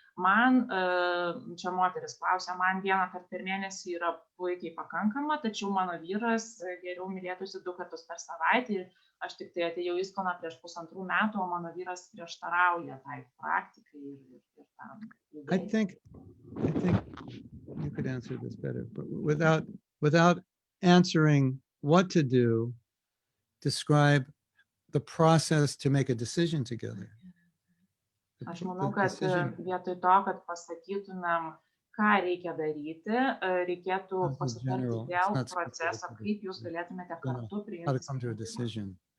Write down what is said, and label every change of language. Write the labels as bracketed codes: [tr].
[lt] Man, čia moteris klausia, man vieną kartą per mėnesį yra puikiai pakankama, tačiau mano vyras geriau mylėtųsi 2 kartus per savaitę ir aš tik tai atėjau į ISKCON prieš 1,5 metų, o mano vyras prieštarauja tai praktikai ir tam. [en] I think you could answer this better, but without answering what to do, describe the process to make a decision together. [lt] Aš manau, kad vietoj to, kad pasakytumėm, ką reikia daryti, reikėtų pasitarti dėl proceso, kaip jūs galėtumėte kartu priimti sprendimą.